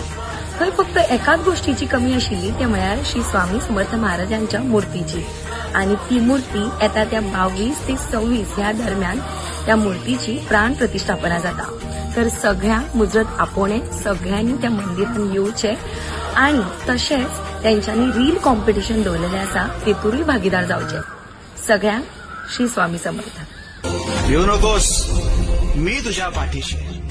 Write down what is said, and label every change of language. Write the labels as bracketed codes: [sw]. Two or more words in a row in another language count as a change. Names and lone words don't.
[kok] थंय फक्त एकाच गोष्टीची कमी आशिल्ली ते म्हळ्यार श्री स्वामी समर्थ महाराजांच्या मुर्तीची आणि ती मूर्ती येता त्या 22 ते 26 ह्या दरम्यान त्या मूर्तीची प्राण प्रतिष्ठापना जाता. तर सगळ्या मुजरत आपोवणे सगळ्यांनी त्या मंदिरात येवचे आणि तशेंच त्यांच्यानी रील कॉम्पिटिशन दवरलेलें आसा तेतूनय भागीदार जावचे. सगळ्यांक श्री स्वामी समर्थ. [mr] येऊ नकोस, मी तुझ्या पाठीशी.